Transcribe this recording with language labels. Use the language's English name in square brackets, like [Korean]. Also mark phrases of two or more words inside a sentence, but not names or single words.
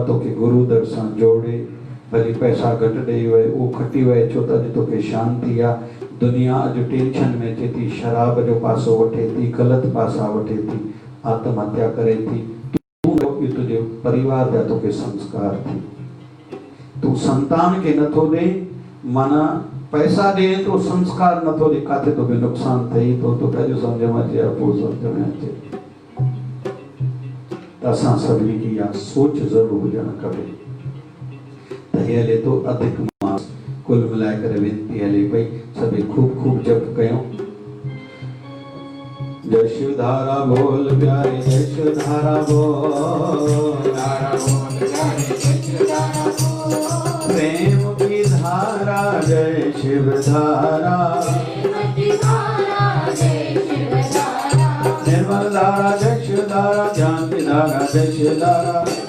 [Sindhi] तोखे गुरु दर सां जोड़े भली पैसा घटि ॾेई वए उहो खटी वए छो त अॼु तोखे शांती आहे दुनिया अॼु टेंशन में अचे थी शराब जो पासो वठे थी ग़लति पासा वठे थी आत्महत्या करे थी तूं तुंहिंजे परिवार जा तोखे संस्कार थी तूं संतान खे नथो ॾे माना पैसा ॾे तो संस्कार नथो ॾे काथे तोखे नुक़सान थिए थो तोखे अॼु सम्झ में अचे पोइ सम्झ में अचे त असां सभिनी खे इहा सोच ज़रूरु हुजणु खपे त हे हले थो अधिक मास कुल मिलाए करे वेनती हले पई सभई खूब खूब जप कयूं [Hindi] जय शिव धारा बोल प्यारे जय शिव धारा बोल प्रेम की धारा जय शिव धारा निर्मल धारा जय शिव धारा ज्ञान की धारा जय शिव धारा